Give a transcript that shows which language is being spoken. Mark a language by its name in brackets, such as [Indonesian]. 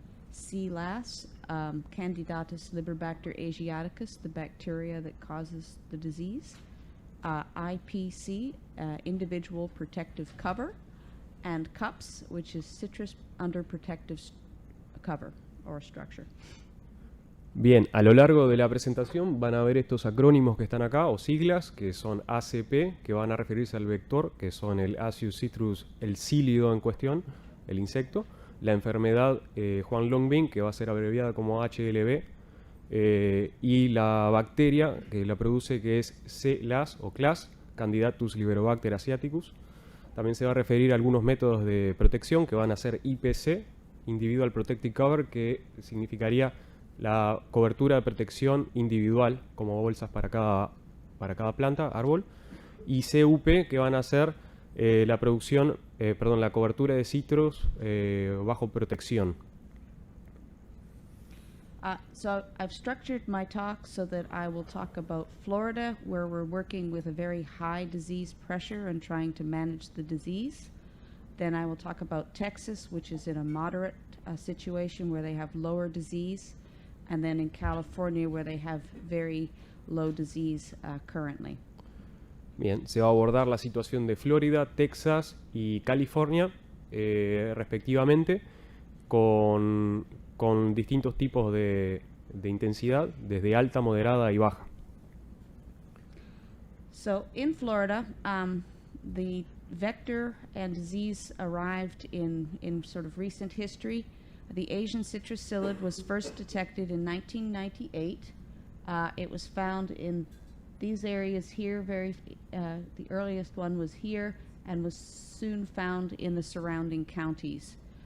[English] C-LAS, Candidatus Liberbacter asiaticus, the bacteria that causes the disease. IPC, individual protective cover. And CUPS, which is citrus under protective cover or structure. [Spanish] Bien, a lo largo de la presentación van a ver estos acrónimos que están acá, o siglas, que son ACP, que van a referirse al vector, que son el Acius citrus, el cílido en cuestión, el insecto, la enfermedad Huanglongbing, que va a ser abreviada como HLB, y la bacteria que la produce, que es C-LAS o CLAS, Candidatus Liberobacter asiaticus. También se va a referir a algunos métodos de protección que van a ser IPC, Individual Protective Cover, que significaría la cobertura de protección individual, como bolsas para cada planta, árbol, y CUP, que van a ser la cobertura de citros bajo protección. [English] So I've structured my talk so that I will talk about Florida, where we're working with a very high disease pressure and trying to manage the disease. Then I will talk about Texas, which is in a moderate situation where they have lower disease. And then in California, where they have very low disease currently. [Spanish] Bien, se va a abordar la situación de Florida, Texas y California, respectivamente, con distintos tipos de intensidad, desde alta, moderada y baja. [English] So in Florida, the vector and disease arrived in sort of recent history. The Asian citrus psyllid was first detected in 1998. It was found in these areas here. The earliest one was here and was soon found in the surrounding counties.